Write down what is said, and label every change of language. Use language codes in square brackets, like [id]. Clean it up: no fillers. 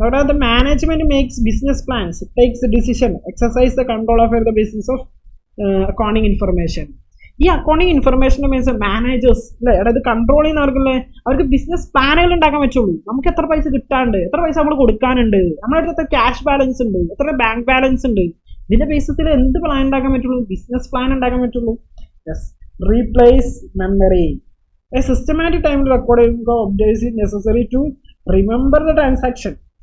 [en] the management makes business plans, takes the decision, exercise the control over the business of accounting information. [ml] ഈ accounting ഇൻഫർമേഷൻ്റെ means managers അല്ലേ, അതായത് control ചെയ്യുന്ന ആർക്കല്ലേ, അവർക്ക് business പ്ലാനുകൾ ഉണ്ടാക്കാൻ പറ്റുള്ളൂ. നമുക്ക് എത്ര പൈസ കിട്ടാണ്ട്, എത്ര പൈസ നമ്മൾ കൊടുക്കാനുണ്ട്, നമ്മുടെ അടുത്ത് എത്ര ക്യാഷ് ബാലൻസ് ഉണ്ട്, എത്ര ബാങ്ക് ബാലൻസ് ഉണ്ട്, ഇതിന്റെ ബേസിസിൽ എന്ത് പ്ലാൻ ഉണ്ടാക്കാൻ പറ്റുള്ളൂ? ബിസിനസ് പ്ലാൻ ഉണ്ടാക്കാൻ പറ്റുള്ളൂ. Yes. [en] Replace memory. A systematic time recording of updates is necessary to remember the transaction.